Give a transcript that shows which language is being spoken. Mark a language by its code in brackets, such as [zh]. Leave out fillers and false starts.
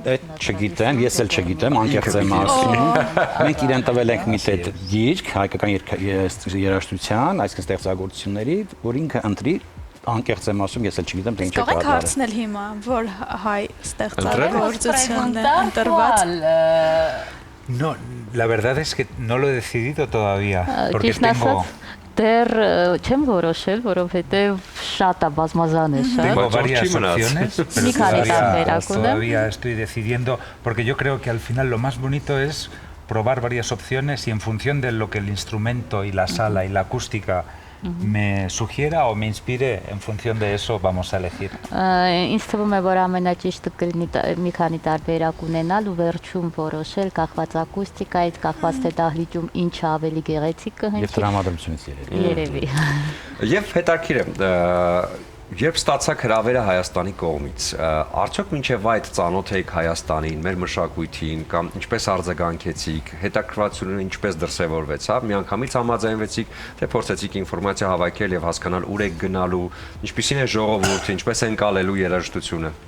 [hy] Այդ չգիտեմ, ես էլ չգիտեմ, անկեղծ եմ ասում։ Մենք իրեն տվել ենք մի տետ գիրք հայկական երաժշտության, այսինքն ստեղծագործությունների, որ ինքը ընտրի, անկեղծ եմ ասում, ես էլ չգիտեմ, թե ինչ է կատարել։ Կարող եք հարցնել հիմա, որ հայ ստեղծագործություն է ընտրված։ [es] No, la verdad es que no lo he decidido todavía, porque tengo [hy] Դեռ չեմ որոշել, որովհետև շատ է բազմազան է շատ։ [es] Tengo varias opciones, pero [hy] Մի [es] todavía estoy decidiendo, porque yo creo que al final lo más bonito es probar varias opciones y en función de lo que el instrumento y la sala y la acústica me sugiera o me inspire, en función de eso vamos a elegir. [hy] Ինձ թվում է, որ ամենաճիշտը կլինի մի քանի տարբերակ ունենալ ու վերջում որոշել կախված ակուստիկայից, կախված թե դահլիճում ինչ ավելի գեղեցիկ կհնչի։ Եվ տրամադրությունից երևի։ Երևի։ Եվ հետաքրքիր է Երբ ստացաք հրավերը Հայաստանի կողմից, արդյոք մինչև այդ ծանոթ եք Հայաստանին, մեր մշակույթին կամ ինչպես արձագանքեցիք, հետաքրքրությունը ինչպես դրսևորվեցավ, միանգամից համաձայնվեցիք, թե փորձեցիք ինֆորմացիա հավաքել եւ հասկանալ ուր եք գնալու, ինչպիսին է ժողովուրդը, ինչպես են կալելու երաժշտությունը։